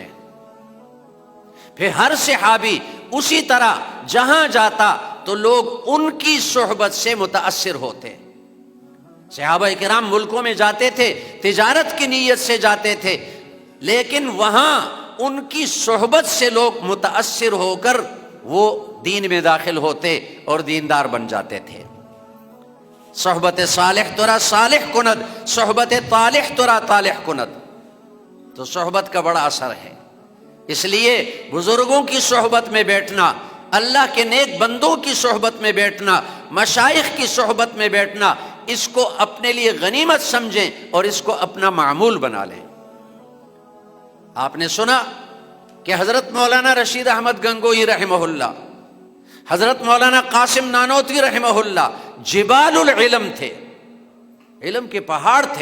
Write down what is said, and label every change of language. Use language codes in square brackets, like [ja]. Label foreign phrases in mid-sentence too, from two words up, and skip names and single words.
[ur] پھر ہر صحابی اسی طرح جہاں جاتا تو لوگ ان کی صحبت سے متاثر ہوتے۔ صحابہ کرام ملکوں میں جاتے تھے، تجارت کی نیت سے جاتے تھے، لیکن وہاں ان کی صحبت سے لوگ متاثر ہو کر وہ دین میں داخل ہوتے اور دیندار بن جاتے تھے۔ [fa] صحبت صالح ترا صالح کند، صحبت طالح ترا طالح کند۔ [ur] تو صحبت کا بڑا اثر ہے، اس لیے بزرگوں کی صحبت میں بیٹھنا، اللہ کے نیک بندوں کی صحبت میں بیٹھنا، مشائخ کی صحبت میں بیٹھنا، اس کو اپنے لیے غنیمت سمجھیں اور اس کو اپنا معمول بنا لیں۔ آپ نے سنا کہ حضرت مولانا رشید احمد گنگوہی رحمہ اللہ، حضرت مولانا قاسم نانوتوی رحمہ اللہ [ar] جبال العلم [ur] تھے، علم کے پہاڑ تھے.